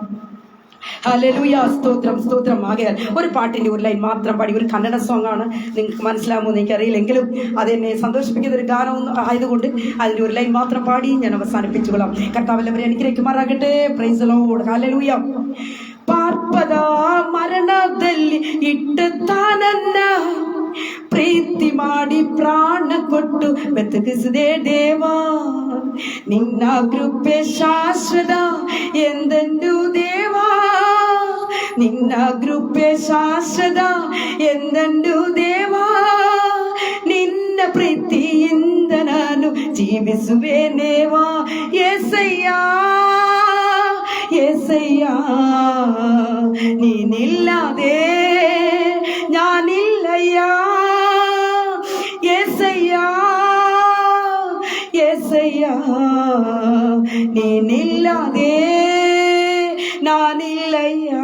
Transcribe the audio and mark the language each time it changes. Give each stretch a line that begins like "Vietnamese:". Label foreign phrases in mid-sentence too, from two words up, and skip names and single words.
Malayalam: ഹല്ലേലൂയ, സ്തോത്രം സ്തോത്രം. ആകയാൽ ഒരു പാട്ടിന്റെ ഒരു ലൈൻ മാത്രം പാടി, ഒരു കന്നഡ സോങ് ആണ്, നിങ്ങൾക്ക് മനസ്സിലാകുമെന്ന് എനിക്കറിയില്ലെങ്കിലും അതെന്നെ സന്തോഷിപ്പിക്കുന്ന ഒരു ഗാനം ആയതുകൊണ്ട് അതിന്റെ ഒരു ലൈൻ മാത്രം പാടി ഞാൻ അവസാനിപ്പിച്ചുകൊള്ളാം. കർത്താവ് എല്ലാവരെയും അനുഗ്രഹിക്കുമാറാകട്ടെ.
English: Praise the Lord, Hallelujah.
Kannada: ಪಾರ್ಪದ ಮರಣದಲ್ಲಿ ಇಟ್ಟುತ್ತಾನನ್ನ ಪ್ರೀತಿ ಮಾಡಿ ಪ್ರಾಣ ಕೊಟ್ಟು ಬೆತ್ತಗಿಸಿದೆ ದೇವಾ, ನಿನ್ನ ಕೃಪೆ ಶಾಶ್ವತ ಎಂದೆಂದು ದೇವಾ, ನಿನ್ನ ಕೃಪೆ ಶಾಶ್ವತ ಎಂದೆಂದು ದೇವಾ, ನಿನ್ನ ಪ್ರೀತಿಯಿಂದ ನಾನು ಜೀವಿಸುವೆನೇವಾ.
Telugu: యేసయ్యా యేసయ్యా,
Malayalam: നീനില്ലാതെ ഞാനില്ലയ്യാ.
Telugu: యేసయ్యా యేసయ్యా,
Malayalam: നീനില്ലാതെ ഞാനില്ലയ്യാ.